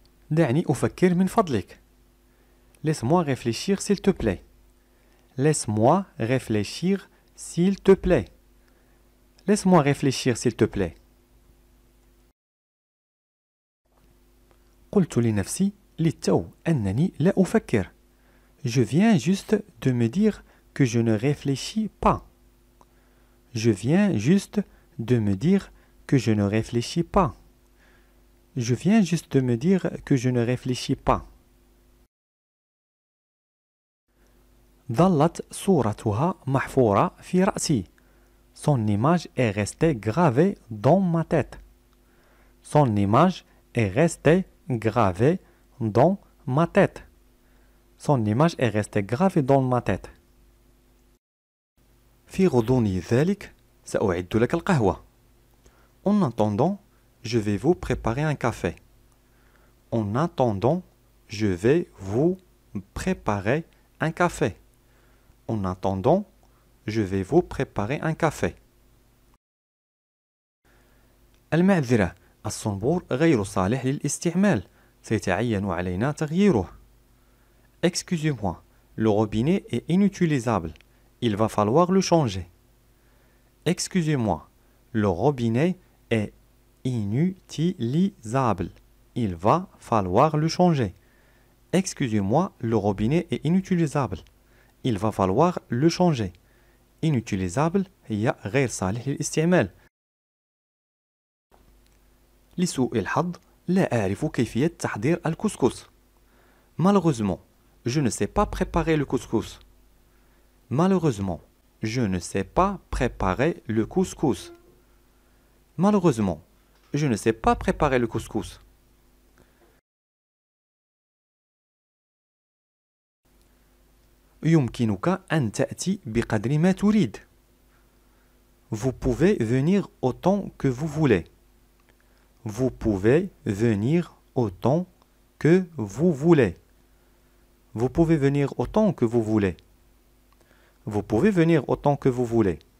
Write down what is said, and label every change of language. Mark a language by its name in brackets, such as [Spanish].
[Arabic] دعني أفكر من فضلك. [French] Laisse-moi réfléchir s'il te plaît. Laisse-moi réfléchir s'il te plaît. Laisse-moi réfléchir s'il te plaît. [Arabic] قلت لنفسي للتو أنني لا أفكر. [French] Je viens juste de me dire que je ne réfléchis pas. Je viens juste de me dire que je ne réfléchis pas. Je viens juste de me dire que je ne réfléchis pas. [Arabic] ظلت صورتها محفورة في رأسي. [French] Son image est restée gravée dans ma tête. Son image est restée gravée dans ma tête. Son image est restée gravée dans ma tête. [Arabic] في غضون ذلك سأعد لك القهوة. [French] En attendant, je vais vous préparer un café. En attendant, je vais vous préparer un café. En attendant, je vais vous préparer un café. [Arabic] المعذرة، الصنبور غير صالح للاستعمال. سيتعين علينا تغييره. [French] Excusez-moi, le robinet est inutilisable. Il va falloir le changer. Excusez-moi, le robinet est inutilisable. Il va falloir le changer. Excusez-moi, le robinet est inutilisable. Il va falloir le changer. [Arabic] Inutilisable هي غير صالح للاستعمال. لسوء الحظ لا أعرف كيفية تحضير الكسكس. [French] Malheureusement, je ne sais pas préparer le couscous. Malheureusement, je ne sais pas préparer le couscous. Malheureusement, je ne sais pas préparer le couscous. [Arabic] يمكنك أن تأتي بقدر ما تريد. [French] Vous pouvez venir autant que vous voulez. Vous pouvez venir autant que vous voulez. Vous pouvez venir autant que vous voulez. Vous pouvez venir autant que vous voulez.